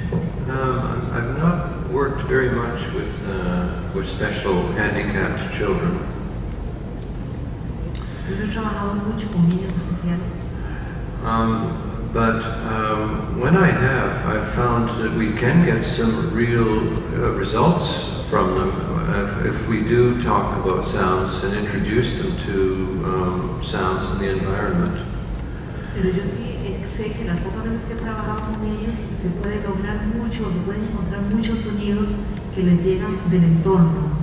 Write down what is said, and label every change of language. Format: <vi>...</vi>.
<en>I've not worked very much with special handicapped children.</en> <es>Yo he trabajado mucho con niños especiales.</es> <en>But when I have, I've found that we can get some real results from them. If if we do talk about sounds and introduce them to sounds in the environment.</en> <es>Pero yo sí sé que las pocas veces que he trabajado con ellos se puede lograr mucho, se pueden encontrar muchos sonidos que les llegan del entorno.</es>